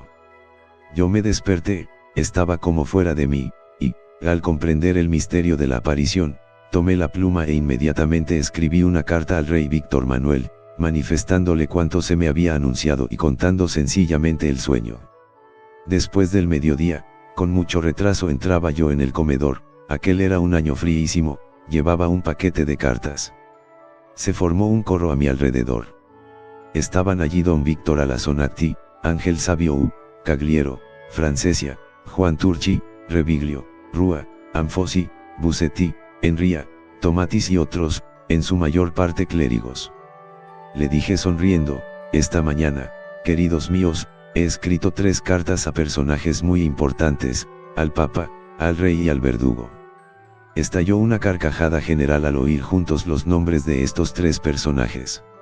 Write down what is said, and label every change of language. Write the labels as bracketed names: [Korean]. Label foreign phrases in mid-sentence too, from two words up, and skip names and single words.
[Spanish] Yo me desperté, estaba como fuera de mí, y, al comprender el misterio de la aparición, tomé la pluma e inmediatamente escribí una carta al rey Víctor Manuel, manifestándole cuanto se me había anunciado y contando sencillamente el sueño. Después del mediodía, con mucho retraso entraba yo en el comedor. Aquel era un año fríísimo, llevaba un paquete de cartas. Se formó un corro a mi alrededor. Estaban allí Don Víctor Alazonacti, Ángel Sabio U, Cagliero, Francesia, Juan Turchi, Reviglio, Rua, Anfosi, Busetti, Enria, Tomatis y otros, en su mayor parte clérigos. Le dije sonriendo: esta mañana, queridos míos, he escrito 3 cartas a personajes muy importantes, al Papa, al Rey y al Verdugo. Estalló una carcajada general al oír juntos los nombres de estos 3 personajes.